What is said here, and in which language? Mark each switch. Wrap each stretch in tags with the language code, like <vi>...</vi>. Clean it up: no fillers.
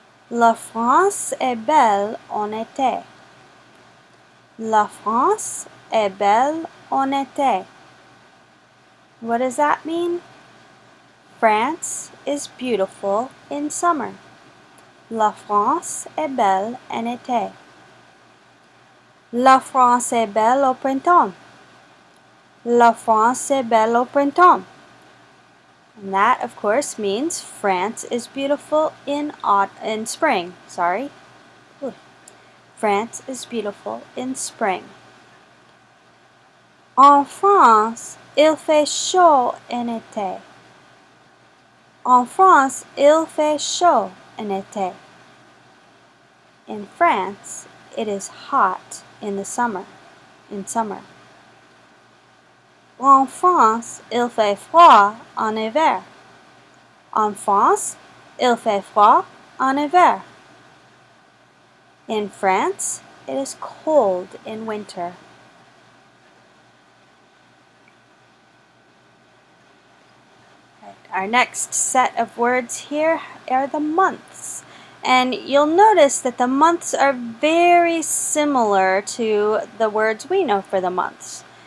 <fr>La France est belle en été. La France est belle en été.</fr> <en>What does that mean? France is beautiful in summer.</en> <fr>La France est belle en été. La France est belle au printemps. La France est belle au printemps.</fr> <en>And that, of course, means France is beautiful in spring. France is beautiful in spring.</en> <fr>En France, il fait chaud en été. En France, il fait chaud en été.</fr> <en>In France, it is hot in summer.</en> <fr>En France, il fait froid en hiver. En France, il fait froid en hiver.</fr> <en>In France, it is cold in winter. Our next set of words here are the months. And you'll notice that the months are very similar to the words we know for the months.</en>